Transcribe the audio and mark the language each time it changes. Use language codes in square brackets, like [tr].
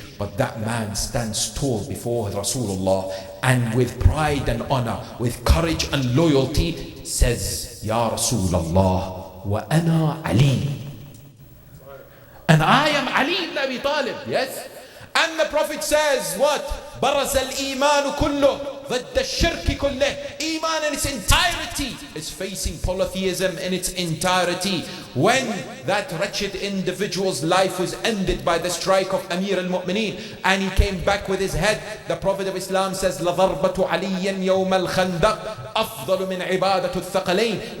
[en] But that man stands tall before Rasulullah, and with pride and honor, with courage and loyalty, says, [ar] Ya Rasulullah, wa ana Ali. [en] And I am Ali ibn Abi Talib. Yes. And the Prophet says, what? [ar] برز الإيمان كله ضد الشرك كله. [en] Iman in its entirety is facing polytheism in its entirety. When that wretched individual's life was ended by the strike of Amir al-Mu'mineen and he came back with his head, the Prophet of Islam says, [ar] لَضَرْبَةُ عَلِيٍّ يَوْمَ الْخَنْدَقِ أَفْضَلُ مِنْ عِبَادَةُ الثَّقَلَيْنِ.